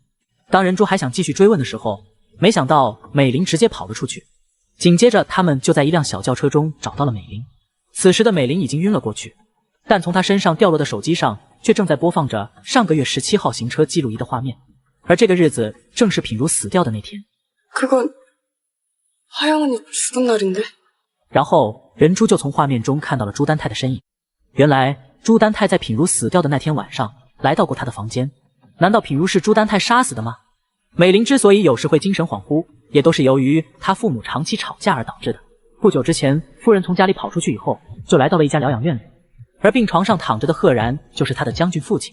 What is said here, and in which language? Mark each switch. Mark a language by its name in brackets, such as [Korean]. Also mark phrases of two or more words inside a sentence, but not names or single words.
[Chinese] 当人猪还想继续追问的时候，没想到美玲直接跑了出去。紧接着他们就在一辆小轿车中找到了美玲。此时的美玲已经晕了过去，但从她身上掉落的手机上却正在播放着上个月17号行车记录仪的画面，而这个日子正是品如死掉的那天。 [Korean] 그건 하영 언니 죽은 날인데? [Chinese] 然后人猪就从画面中看到了朱丹泰的身影。原来朱丹泰在品如死掉的那天晚上来到过他的房间，难道品如是朱丹泰杀死的吗？美玲之所以有时会精神恍惚，也都是由于她父母长期吵架而导致的。不久之前，夫人从家里跑出去以后，就来到了一家疗养院里，而病床上躺着的赫然就是他的将军父亲。